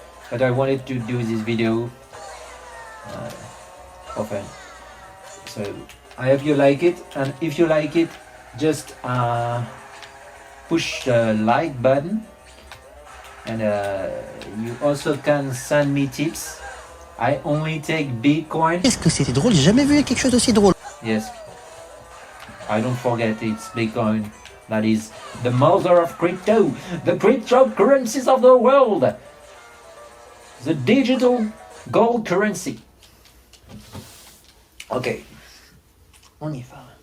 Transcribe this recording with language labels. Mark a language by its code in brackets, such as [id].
[en] But I wanted to do this video often. So I hope you like it, and if you like it, just push the like button, and you also can send me tips. I only take Bitcoin. [fr] Qu'est-ce que c'était drôle, j'ai jamais vu quelque chose d'aussi drôle. [en] Yes. I don't forget it's Bitcoin. That is the mother of crypto, the cryptocurrencies of the world. The digital gold currency. [fr] Ok. On y va.